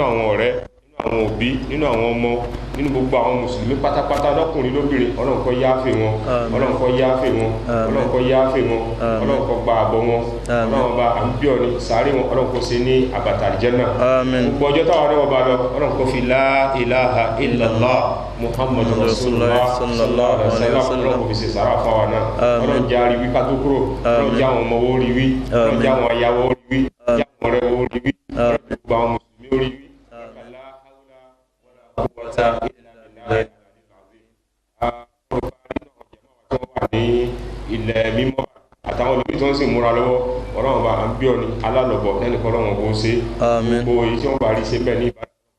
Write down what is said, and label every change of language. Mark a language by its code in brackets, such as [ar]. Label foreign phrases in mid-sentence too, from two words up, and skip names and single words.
[yo] àwọn ọ̀rẹ́ nínú àwọn òbí nínú àwọn ọmọ nínú gbogbo àwọn mùsùlùmí pátápátá lọ́kùnrin lóbìnrin ọlọ́run kó yááfẹ́ wọn ọlọ́run kó yááfẹ́ wọn ọlọ́run kó yááfẹ́ wọn ọlọ́run kó gba àbọ̀ wọn ọlọ́run bá à ń bí ọ̀ni sàárè wọn ọlọ́run kó ṣe ní àbàtà àlìjẹ́nà gbogbo ọjọ́ táwọn ọlọ́run bá lọ ọlọ́run kó fi [ar] لا إله إلا الله محمد رسول الله صلى الله عليه وسلم [yo] ọlọ́run kó fi ṣe sàrà fáwa náà ọlọ́run jẹ́ àríwí ká tó kúrò ọlọ́run jẹ́ àwọn ọmọ wo rí wí ọlọ́run jẹ́ àwọn ayáwó rí wí jẹ́ àwọn ọ̀rẹ́ wo rí wí gbogbo àwọn mùsùlùmí rí wí ní ilẹ̀ mímọ́ àtàwọn olùbí tó ń sì múra lọ́wọ́ ọlọ́run bá ń bí ọ ní alálọ́bọ̀ lẹ́nìkan ọlọ́run bó ṣe gbogbo èyí tí wọ́n bá rí ṣe bẹ́ẹ̀ ní ìbára